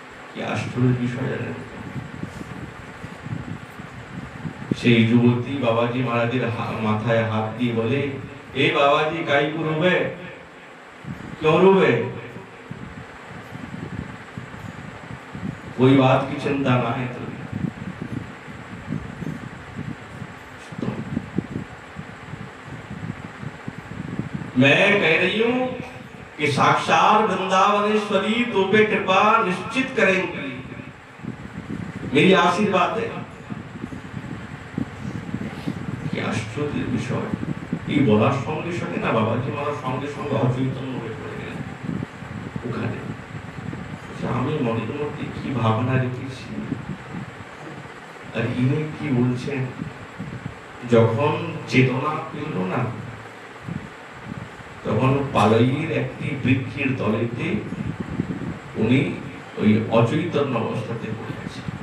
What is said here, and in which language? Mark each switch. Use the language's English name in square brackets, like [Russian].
[Bangla] কি আশ্চর্য বিষয় জানেন, সেই যুবতী বাবাজি মহারাজের মাথায় হাত দিয়ে বলে, এ বাবাজি কাই [Hindi] को रोवे, क्यों रोवे? कोई बात की चिंता ना है तो मैं कह रही हूं कि साक्षात वृंदावनेश्वरी तो पे कृपा निश्चित करेंगी, मेरी आशीर्वाद है। क्या आश्चर्य विषय, [Bangla] এই বলার সঙ্গে সঙ্গে না বাবাজি মহারাজ সঙ্গে সঙ্গে অচৈতন্য হয়ে পড়ে গেলেন ওখানে। আমি মনের মধ্যে কি ভাবনা রেখেছি আর ইনি কি বলছেন। যখন চেতনা পেল না তখন পালইয়ের একটি বৃক্ষের তলেতে উনি ওই অচৈতন্য অবস্থাতে পড়ে গেছে।